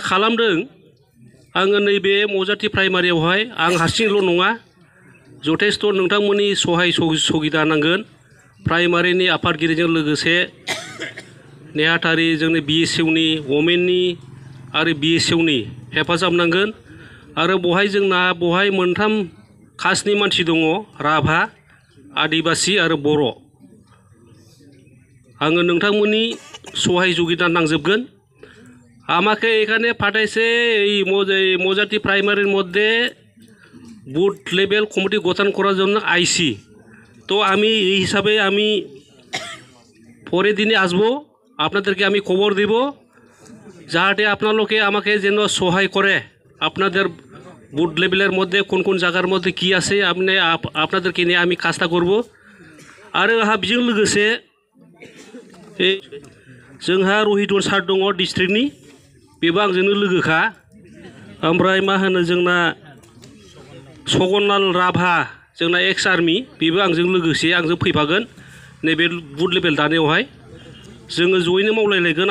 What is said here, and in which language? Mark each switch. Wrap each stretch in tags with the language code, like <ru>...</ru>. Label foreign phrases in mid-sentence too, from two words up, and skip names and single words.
<brx>खालामदों आङो नैबे मजाथि प्राइमारियावहाय आं हारसिंल' नङा जथेस्थ' नोंथांमोननि सहाय सुबिदा नांगोन प्राइमारिनि आफादगिरिजों लोगोसे नेहाथारि जोंनि बिएसइउनि वमेननि आरो बिएसइउनि हेफाजाब नांगोन आरो बहाय मोनथाम कास्टनि मानसि दङ राभा आदिबासि आरो बर' आङो नोंथांमोननि सहाय सुबिदा नांजोबगोन।</brx> <bn>আমাকে এখানে পাঠাইছে এই মজাটি প্রাইমারির মধ্যে</bn> <en>booth level committee</en> <bn>গঠন করার জন্য আইসি তো আমি এই হিসাবে আমি পরের দিনে আসবো আপনাদেরকে আমি খবর দেব যাতে আপনালোকে আমাকে যেন সহায় করে আপনাদের</bn> <en>booth level</en> <bn>মধ্যে কোন কোন জায়গার মধ্যে কি আছে আপনাদেরকে নিয়ে আমি কাজটা করব।</bn> <brx>आरो आंहा बेजों लोगोसे जोंहा रहिदन सार दङ डिस्ट्रिक्टनि बेबो आंजोंनो लोगोखा ओमफ्राय मा होनो जोंना सगनाल राभा जोंना</brx> <en>ex army</en> <brx>बेबो आंजों लोगोसे आंजों फैफागोन नैबे</brx> <en>booth level</en> <brx>दानायावहाय जोङो जयैनो मावलायलायगोन।</brx>